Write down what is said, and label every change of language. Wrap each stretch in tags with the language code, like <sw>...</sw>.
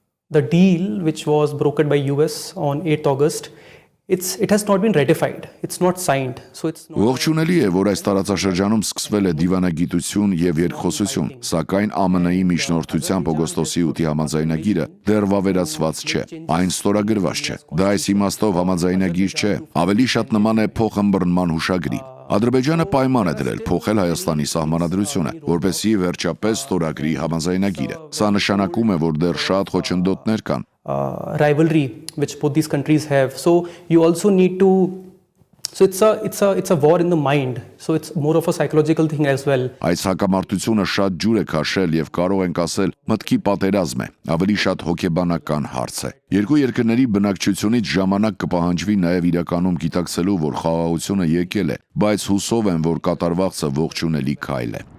<en>The deal which was brokered by US on 8th August, it has not been ratified. It's not signed. So it's not.</en> <hy>Ողջունելի է, որ այս տարածաշրջանում սկսվել է դիվանագիտություն եւ երկխոսություն, սակայն ԱՄՆ-ի միջնորդությամբ օգոստոսի 8-ի համաձայնագիրը դեռ վավերացված չէ, այն ստորագրված չէ։ Դա այս իմաստով համաձայնագիր չէ, ավելի շատ նման է փոխըմբռնման հուշագրի։ Ադրբեջանը պայման է դրել փոխել Հայաստանի սահմանադրությունը, որպեսզի վերջապես ստորագրի համաձայնագիրը։ Սա նշանակում է, որ դեռ շատ խոչընդոտներ կան։</hy> <en>Rivalry which both these countries have. So you also need to. So it's a war in the mind. So it's more of a psychological thing as well.</en> <hy>Այս հակամարտությունը շատ ջուր է քաշել եւ կարող ենք ասել մտքի պատերազմ է, ավելի շատ հոգեբանական հարց է։ Երկու երկրների բնակչությունից ժամանակ կպահանջվի նաեւ իրականում գիտակցելու, որ խաղաղությունը եկել է, բայց հուսով եմ, որ կատարվածը ողջունելի քայլ է։</hy>